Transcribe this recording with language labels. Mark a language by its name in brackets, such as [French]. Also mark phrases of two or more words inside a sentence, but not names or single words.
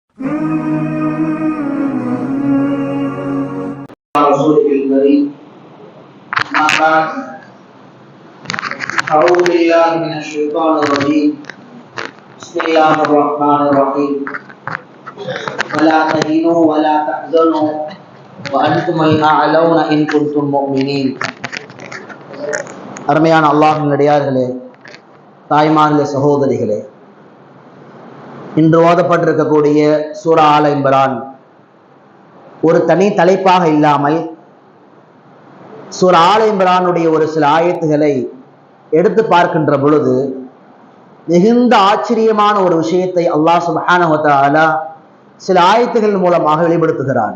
[Arabic] رسوله الكريم أما بعد أعوذ بالله من الشيطان الرجيم بسم الله الرحمن الرحيم ولا تهنوا ولا تحزنوا وأنتم الأعلون إن كنتم مؤمنين. [Tamil] அருமையான அல்லாஹ்வின் அடியார்களே, தாய்மார்களே, சகோதரிகளே, இன்று ஓதப்பட்டிருக்கக்கூடிய சூரா ஆல இம்ரான் ஒரு தனி தலைப்பாக இல்லாமல் சூரா ஆல இம்ரானுடைய ஒரு சில ஆயத்துகளை எடுத்து பார்க்கின்ற பொழுது மிகுந்த ஆச்சரியமான ஒரு விஷயத்தை [Arabic] الله سبحانه وتعالى [Tamil] சில ஆயத்துகள் மூலமாக வெளிப்படுத்துகிறான்.